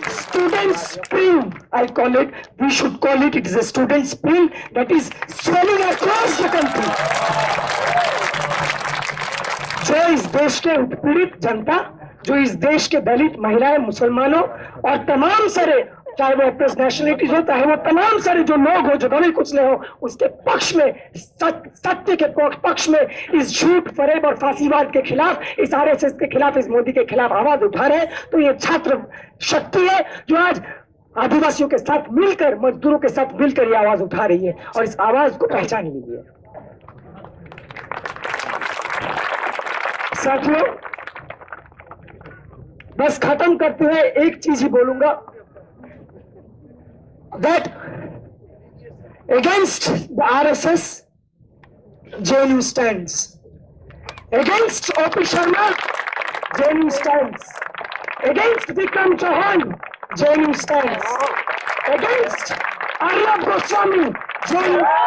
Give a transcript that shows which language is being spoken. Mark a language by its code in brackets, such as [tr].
[en] Student spring, I call it, we should call it, it is a student spring that is swelling across the country. [hi] जो इस देश के उत्पीड़ित जनता, जो इस देश के दलित, महिलाएं, मुसलमानों और तमाम सारे, चाहे वो अप्रेस नेशनलिटीज हो, चाहे वो तमाम सारे जो लोग हो, जो दलित कुचले हो, उसके पक्ष में, सत्य के पक्ष में, इस झूठ, फरेब और फांसीवाद के खिलाफ, इस आरएसएस के खिलाफ, इस मोदी के खिलाफ आवाज उठा रहे हैं। तो ये छात्र शक्ति है जो आज आदिवासियों के साथ मिलकर, मजदूरों के साथ मिलकर ये आवाज उठा रही है और इस आवाज को पहचान मिली है। साथियों, बस खत्म करते हुए एक चीज ही बोलूंगा, [en] that against the RSS, JNU stands. Against O.P. Sharma, JNU stands. Against Vikram Chauhan, JNU stands. Against Arnab Goswami, JNU.